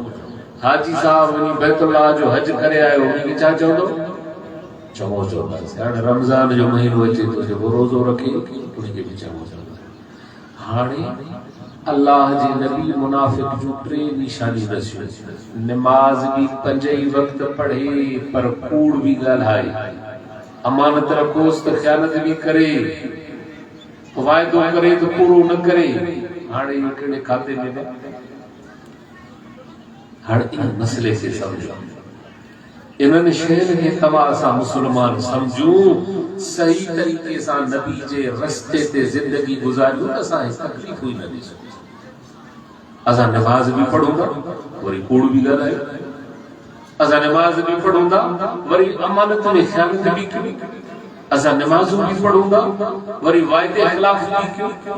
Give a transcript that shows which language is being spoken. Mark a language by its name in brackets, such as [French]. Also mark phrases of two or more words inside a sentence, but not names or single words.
[Sindhi] हाजी साहब वञी बैतुल्लाह जो हज करे आयो, उनखे छा चवंदो? चङो चवंदासीं। हाणे रमज़ान जो महीनो अचे थो, जेको रोज़ो रखे उनखे बि चङो चवंदा। हाणे अल्लाह जे नबी मुनाफिक जूं 3 निशानी दसियूं। नमाज भी 5 ही वक्त पढ़े पर कूड़ भी ॻाल्हाए, अमानत रखोस त ख़यानत भी करे, वाइदो करे तो पूरो न करे। हाणे इहो कहिड़े खाते में? हाणे इन मसले से समझो, इन्हनि शयुनि खे तव्हां असां मुस्लमान समझूं, सही तरीक़े सां नबी जे रस्ते ते ज़िंदगी गुज़ारियूं, असांखे तकलीफ़ ई न ॾिसो। असां नमाज़ भी पढ़ूं था वरी कूड़ भी ॻाल्हायूं, असां नमाज़ भी पढ़ूं था वरी अमानत में ख़यानत भी कयूं, असां नमाज़ूं भी पढ़ूं था वरी वाइदे ख़िलाफ़ भी कयूं।